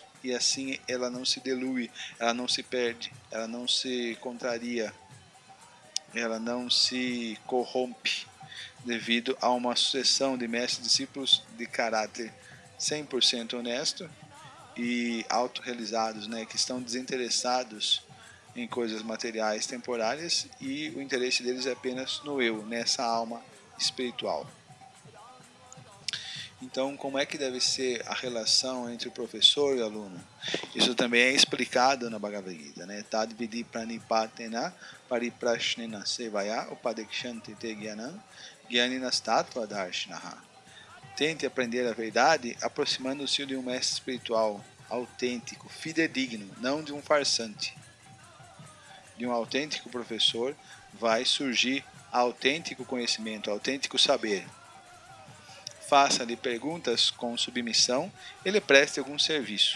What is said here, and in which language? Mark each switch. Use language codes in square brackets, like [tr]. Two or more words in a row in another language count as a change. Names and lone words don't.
[pt] E assim ela não se dilui, ela não se perde, ela não se contraria, ela não se corrompe devido a uma sucessão de mestres e discípulos de caráter 100% honesto e autorrealizados, né, que estão desinteressados em coisas materiais temporárias e o interesse deles é apenas no eu, nessa alma espiritual. Então, como é que deve ser a relação entre o professor e o aluno? Isso também é explicado na Bhagavad Gita, né? [sa] Tad vidi pranipatena pariprashnena sevaya upadekshanti te gyanam gyaninas tattva darshinaha. [pt] Tente aprender a verdade aproximando-se de um mestre espiritual autêntico, fidedigno, não de um farsante. De um autêntico professor vai surgir autêntico conhecimento, autêntico saber. Faça-lhe perguntas com submissão e lhe preste algum serviço.